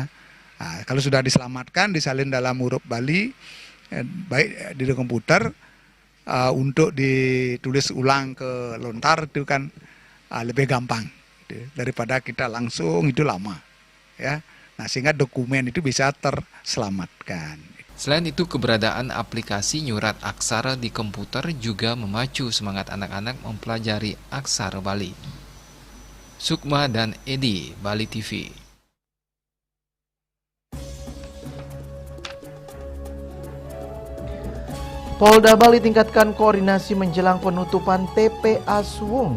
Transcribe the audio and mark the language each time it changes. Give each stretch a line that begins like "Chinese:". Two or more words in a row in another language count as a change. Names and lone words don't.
Indonesian: Nah, kalau sudah diselamatkan, disalin dalam huruf Bali, baik di komputer, untuk ditulis ulang ke lontar itu kan lebih gampang, gitu, daripada kita langsung itu lama, ya. Nah, sehingga dokumen itu bisa terselamatkan. Selain itu, keberadaan aplikasi nyurat aksara di komputer juga memacu semangat anak-anak mempelajari aksara Bali. Sukma dan Edi, Bali TV. Polda Bali tingkatkan koordinasi menjelang penutupan TPA Suwung.